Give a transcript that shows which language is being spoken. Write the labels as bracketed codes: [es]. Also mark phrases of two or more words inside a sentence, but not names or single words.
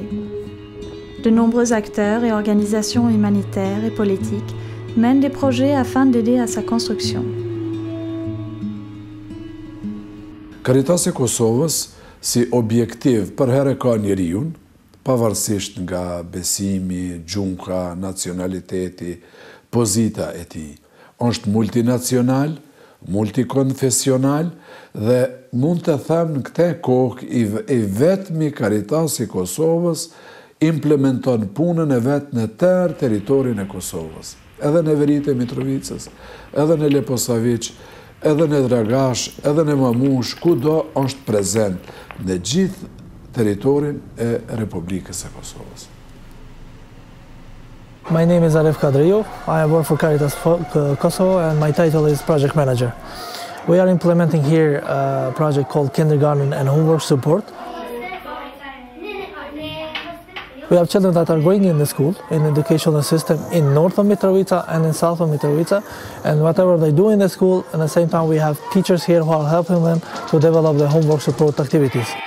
[fr] De nombreux acteurs et organisations humanitaires et politiques mènent des projets afin d'aider à sa construction. [sq] Karitasi Kosovës si objektiv për herë ka njeriun, pavarësisht nga besimi, gjunka, nacionaliteti, pozita e tij. Është multinacional, multikonfesional dhe mund të them në këtë kohë i vetmi Karitasi Kosovës implementon punën e vetë në territorin e Kosovës. Edhe në Veritë e Mitrovicës, edhe në Leposavić, edhe në dragash, edhe në mamush, kudo është prezent në gjithë teritorin e Republikës e Kosovës. [en] My name is Arif Kadriou. I work for Caritas Kosovo and my title is Project Manager. We are implementing here a project called Kindergarten and Homework Support. We have children that are going in the school, in the educational system in north of Mitrovica and in south of Mitrovica, and whatever they do in the school, at the same time we have teachers here who are helping them to develop the homework support activities.